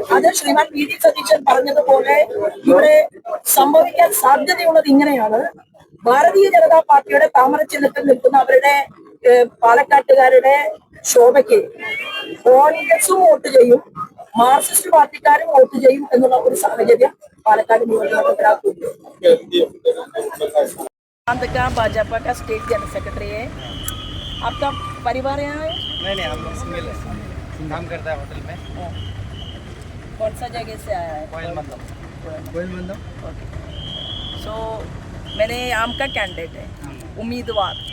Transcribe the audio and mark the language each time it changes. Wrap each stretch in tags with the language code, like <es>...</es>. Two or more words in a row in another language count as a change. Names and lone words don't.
<ml>അത് ശ്രീമാൻ വി ഡി സതീശൻ പറഞ്ഞതുപോലെ ഇവിടെ സംഭവിക്കാൻ സാധ്യതയുള്ളത് ഇങ്ങനെയാണ്. ഭാരതീയ ജനതാ പാർട്ടിയുടെ താമര ചിഹ്നത്തിൽ നിൽക്കുന്ന അവരുടെ പാലക്കാട്ടുകാരുടെ ശോഭയ്ക്ക് കോൺഗ്രസും വോട്ട് ചെയ്യും, മാർക്സിസ്റ്റ് പാർട്ടിക്കാരും വോട്ട് ചെയ്യും എന്നുള്ള ഒരു സാഹചര്യം പാലക്കാട് നിയോജകമണ്ഡലത്തിലാക്കുന്നു.</ml> <hi>का भाजपा का</hi> <en>state general secretary</en> <hi>है। आपका परिवार यहाँ है? नहीं, हम सिंगल है, काम करता है होटल में। कौन सा जगह से आया है? कोयल मंदम।</hi> <en>okay, so</en> <hi>मैंने आम का कैंडिडेट है, उम्मीदवार।</hi>